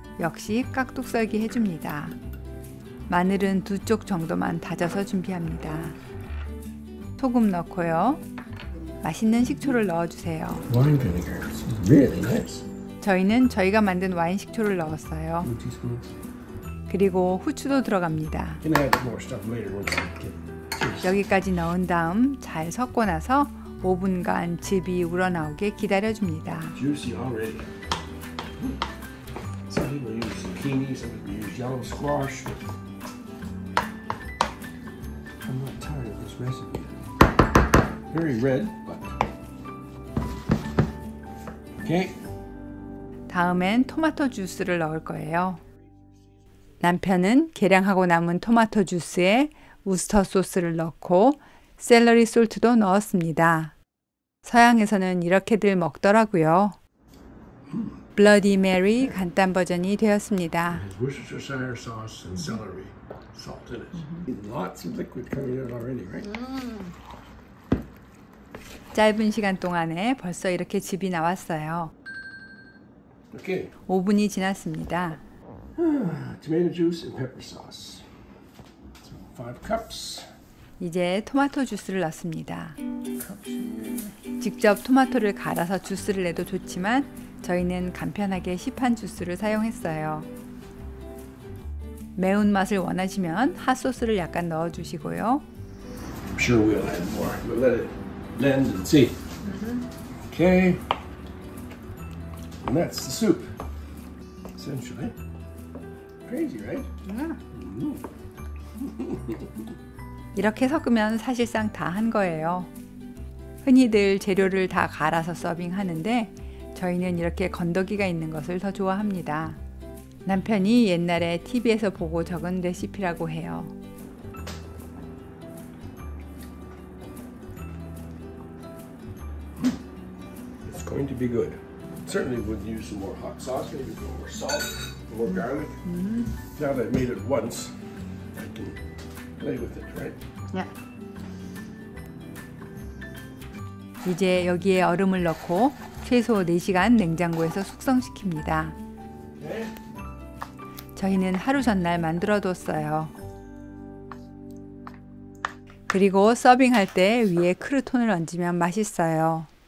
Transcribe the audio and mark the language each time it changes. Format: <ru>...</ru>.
<ko>역시 깍둑 썰기 해줍니다. 마늘은 2쪽 정도만 다져서 준비합니다. 소금 넣고요. 맛있는 식초를 넣어주세요.</ko> <en>Wine vinegar. It's really nice.</en> <ko>저희는 저희가 만든 와인 식초를 넣었어요. 그리고 후추도 들어갑니다.</ko> <en>You can add more stuff later once you get.</en> <ko>여기까지 넣은 다음 잘 섞고 나서 5분간 즙이 우러나오게 기다려줍니다.</ko> <en>Juicy already. Some people use zucchini, some people use yellow squash. I'm not tired of this recipe. Very red, but okay.</en> <ko>다음엔 토마토 주스를 넣을 거예요. 남편은 계량하고 남은 토마토 주스에 우스터 소스를 넣고 샐러리 솔트도 넣었습니다. 서양에서는 이렇게들 먹더라고요. 블러디 메리 간단 버전이 되었습니다.</ko> <en>Worcestershire sauce and celery salt in it. Lots of liquid coming out already, right?</en> <ko>짧은 시간 동안에 벌써 이렇게 즙이 나왔어요.</ko> <en>Okay.</en> <ko>5분이 지났습니다.</ko> <en>Tomato juice and pepper sauce. So 5 cups.</en> <ko>이제 토마토 주스를 넣습니다. 직접 토마토를 갈아서 주스를 내도 좋지만 저희는 간편하게 시판 주스를 사용했어요. 매운맛을 원하시면 핫소스를 약간 넣어주시고요.</ko> <en>I'm sure we'll add more. We'll let it blend and see. Okay. And that's the soup, essentially. Crazy, right?</en> <ko>이렇게 섞으면 사실상 다 한 거예요. 흔히들 재료를 다 갈아서 서빙하는데 저희는 이렇게 건더기가 있는 것을 더 좋아합니다. 남편이 옛날에 TV에서 보고 적은 레시피라고 해요.</ko> <en>It's going to be good. Certainly would use some more hot sauce, maybe a little more salt, more garlic. Now that I've made it once, I can play with it, right?</en> <ko>이제 여기에 얼음을 넣고 최소 4시간 냉장고에서 숙성시킵니다. 저희는 하루 전날 만들어 뒀어요. 그리고 서빙할 때 위에 크루톤을 얹으면 맛있어요.</ko>